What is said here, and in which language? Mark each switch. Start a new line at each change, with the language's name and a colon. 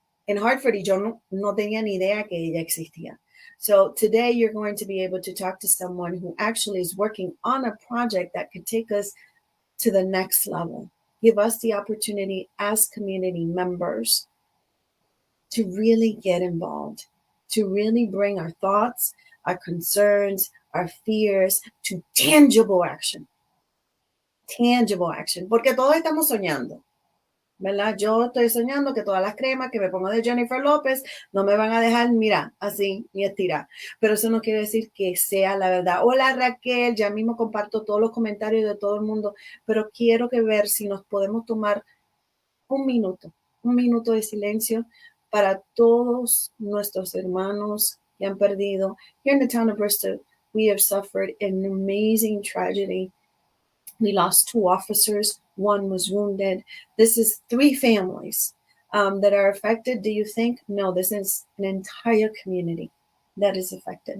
Spanish: En Hartford, y yo no tenía ni idea que ella existía.
English: So today you're going to be able to talk to someone who actually is working on a project that could take us to the next level. Give us the opportunity as community members to really get involved, to really bring our thoughts, our concerns, our fears to tangible action. Tangible action.
Spanish: Porque todos estamos soñando. ¿Verdad? Yo estoy soñando que todas las cremas que me pongo de Jennifer López no me van a dejar, mira, así, ni estirar. Pero eso no quiere decir que sea la verdad. Hola Raquel, ya mismo comparto todos los comentarios de todo el mundo, pero quiero ver si nos podemos tomar un minuto de silencio para todos nuestros hermanos que han perdido.
English: Here in the town of Bristol, we have suffered an amazing tragedy. We lost 2 officers. 1 was wounded. This is 3 families that are affected. Do you think? No, this is an entire community that is affected.